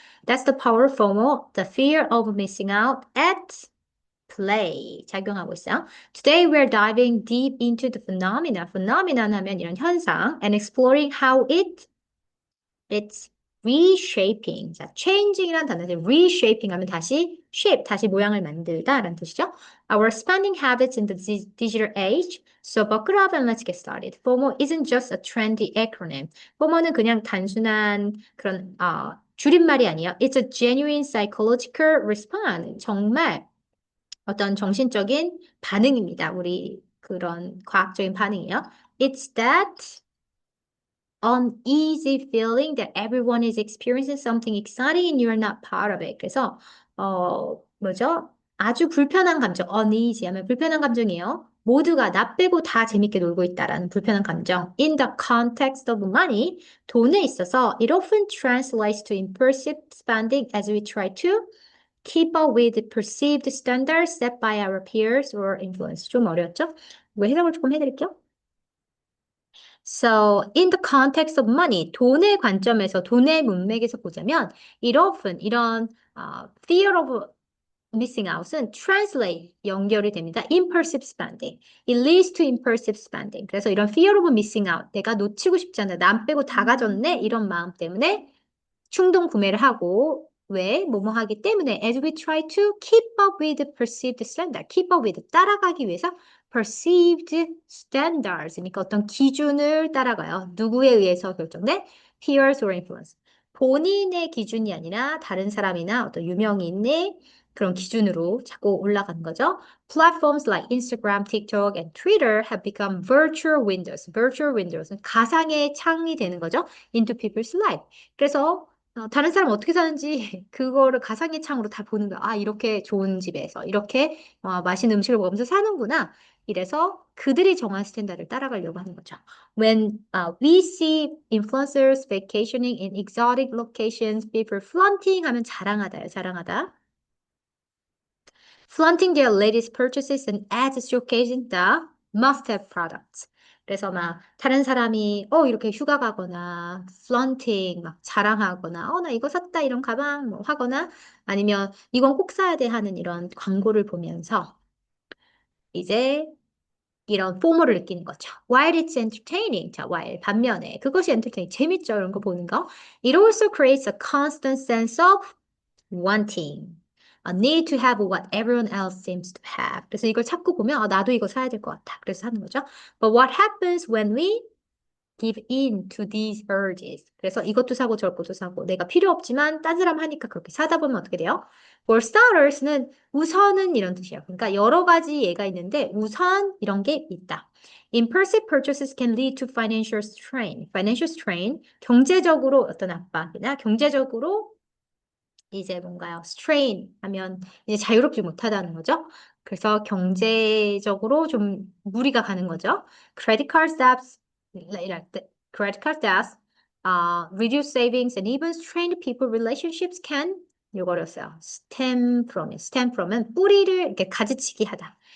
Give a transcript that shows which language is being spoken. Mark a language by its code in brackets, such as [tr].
[en] That's the power of FOMO, the fear of missing out at play [ko] 작용하고 있어요. [en] Today we're diving deep into the phenomena. Phenomenon [ko] 하면 이런 현상 [en] and exploring how it's reshaping. [ko] 자, changing이란 단어인데 reshaping 하면 다시 shape, 다시 모양을 만들다라는 뜻이죠. [en] Our spending habits in the digital age. So buckle up and let's get started. FOMO isn't just a trendy acronym. [ko] FOMO는 그냥 단순한 그런 줄임말이 아니에요. [en] It's a genuine psychological response. [ko] 정말 어떤 정신적인 반응입니다. 우리 그런 과학적인 반응이에요. [en] It's that uneasy feeling that everyone is experiencing something exciting and you're not part of it. [ko] 그래서 뭐죠? 아주 불편한 감정, uneasy 하면 불편한 감정이에요. 모두가 나 빼고 다 재밌게 놀고 있다라는 불편한 감정. [en] In the context of money, [ko] 돈에 있어서 [en] it often translates to impulsive spending as we try to keep up with the perceived standards set by our peers or influence. [ko] 좀 어려웠죠? 이거 해석을 조금 해드릴게요. [en] So, in the context of money, [ko] 돈의 관점에서, 돈의 문맥에서 보자면, [en] it often, 이런 fear of missing out은 translate, [ko] 연결이 됩니다. [en] impulsive spending. It leads to impulsive spending. [ko] 그래서 이런 [en] fear of missing out, [ko] 내가 놓치고 싶지 않아, 남 빼고 다 가졌네, 이런 마음 때문에 충동 구매를 하고 왜? 뭐뭐 하기 때문에 as we try to keep up with perceived standard, keep up with 따라가기 위해서 perceived standards 그러니까 어떤 기준을 따라가요. 누구에 의해서 결정된 [en] peers or influence. [ko] 본인의 기준이 아니라 다른 사람이나 어떤 유명인의 그런 기준으로 자꾸 올라가는 거죠. [en] Platforms like Instagram, TikTok, and Twitter have become virtual windows. [ko] Virtual windows는 가상의 창이 되는 거죠. [en] Into people's life. [ko] 그래서 다른 사람 어떻게 사는지 그거를 가상의 창으로 다 보는 거야. 아, 이렇게 좋은 집에서 이렇게 맛있는 음식을 먹으면서 사는구나. 이래서 그들이 정한 스탠다드를 따라가려고 하는 거죠. [en] When we see influencers vacationing in exotic locations, people flaunting [ko] 하면 자랑하다요, 자랑하다. [en] Flaunting their latest purchases and ads showcasing the must-have products. [ko] 그래서 막 다른 사람이 이렇게 휴가 가거나 flaunting 막 자랑하거나 나 이거 샀다 이런 가방 뭐 하거나 아니면 이건 꼭 사야 돼 하는 이런 광고를 보면서 이제 이런 FOMO를 느끼는 거죠. [en] While it's entertaining. [ko] 자, while 반면에 그것이 entertaining 재밌죠 이런 거 보는 거. [en] It also creates a constant sense of wanting. A need to have what everyone else seems to have. [ko] 그래서 이걸 찾고 보면 나도 이거 사야 될 것 같아. 그래서 하는 거죠. [en] But what happens when we give in to these urges? [ko] 그래서 이것도 사고 저것도 사고 내가 필요 없지만 딴 사람 하니까 그렇게 사다 보면 어떻게 돼요? For starters는 우선은 이런 뜻이에요. 그러니까 여러 가지 예가 있는데 우선 이런 게 있다. [en] Impulsive purchases can lead to financial strain. [ko] Financial strain, 경제적으로 어떤 압박이나 경제적으로 이제 뭔가요? strain 하면 이제 자유롭지 못하다는 거죠. 그래서 경제적으로 좀 무리가 가는 거죠. [en] Credit card debts, credit card debts, reduce savings and even strained people relationships can [ko] 요거였어요. stem from은 뿌리를 이렇게 가지치기 하다.